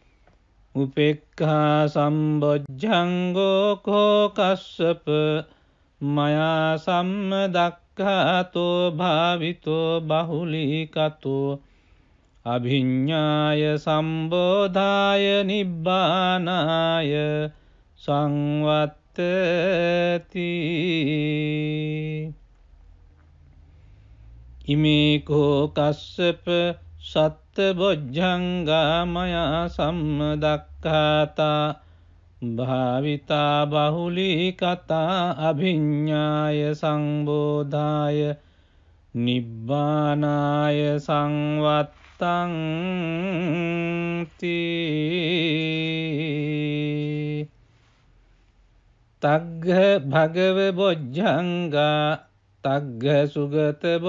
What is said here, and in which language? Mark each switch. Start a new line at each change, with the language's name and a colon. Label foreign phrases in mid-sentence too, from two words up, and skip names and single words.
Pali: උපේක්ඛා සම්බොජ්ජංගෝ කෝ කස්සප මයා සම්මදක්ඛාතෝ භාවිතෝ බහුලීකතෝ අභිඤ්ඤාය සම්බෝධාය නිබ්බානාය සංවත්තති ඉමේකෝ කස්සප සත්තබොජ්ජංගා මයා සම්මදක්ඛාතා භාවිතා බහුලීකතා අභිඤ්ඤාය සංබෝධාය නිබ්බානාය සංවත්තං තග්ග භගව බොජ්ජංගා තග්ග සුගත